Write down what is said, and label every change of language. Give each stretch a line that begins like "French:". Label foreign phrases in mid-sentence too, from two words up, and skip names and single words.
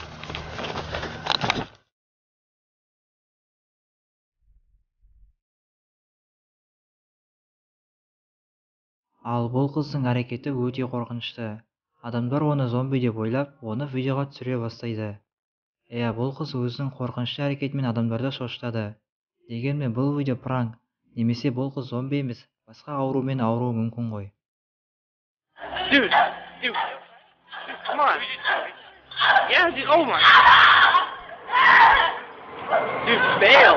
Kazakh: Ал бұл қыздың әрекеті өте қорқынышты. Адамдар оны зомби деп ойлап, оны видеоға түсіре бастайды. Бұл қыз өзінің қорқынышты әрекетімен адамдарды шошытады. Дегенмен бұл видео пранк, немесе бұл қыз зомби емес, басқа аурумен ауруы мүмкін ғой.
English: Dude, come on. Yeah, dude, oh my. Dude, bail.